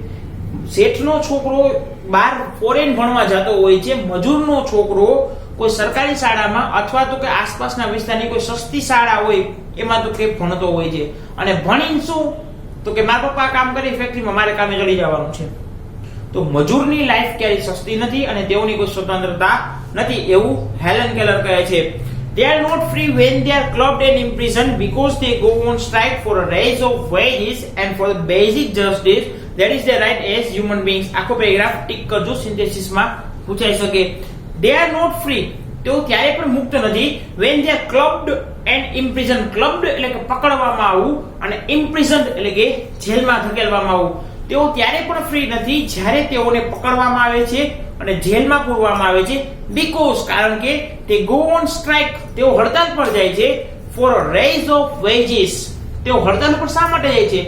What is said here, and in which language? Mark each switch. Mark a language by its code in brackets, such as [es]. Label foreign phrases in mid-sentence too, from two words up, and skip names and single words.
[gu] શેઠનો છોકરો બહાર ફોરેન ભણવા જતો હોય છે, મજૂરનો છોકરો કોઈ સરકારી શાળામાં અથવા તો કે આસપાસના વિસ્તારની કોઈ સસ્તી શાળા હોય એમાં તો કે ભણતો હોય છે. અને ભણીને શું તો કે મારા પપ્પા કામ કરી ફેક્ટરીમાં, મારે કામે ચડી જવાનું છે. તો મજૂરની લાઈફ ક્યારેય સસ્તી નથી અને તેઓની કોઈ સ્વતંત્રતા નથી, એવું હેલન કેલર કહે છે. [en] They are not free when they are clubbed and imprisoned because they go on strike for a raise of wages and for the basic justice that is their right as human beings. [gu] આખો પેરેગ્રાફ ટિક કરજો, સિન્થેસિસમાં પૂછાઈ શકે. [en] They are not free, [gu] તેઓ ત્યારે પણ મુક્ત નથી [en] when they are clubbed and imprisoned. [gu] clubbed એટલે કે પકડવામાં આવવું અને imprisoned એટલે કે જેલમાં ધકેલવામાં આવવું. તેઓ ત્યારે પણ ફ્રી નથી જ્યારે તેઓને પકડવામાં આવે છે અને જેલમાં પૂરવામાં આવે છે, બીકોઝ કારણ કે તે [en] go on strike, [gu] તેઓ હડતાલ પર જાય છે, [en] for a raise of wages, [gu] તેઓ હડતાલ પર શા માટે જાય છે?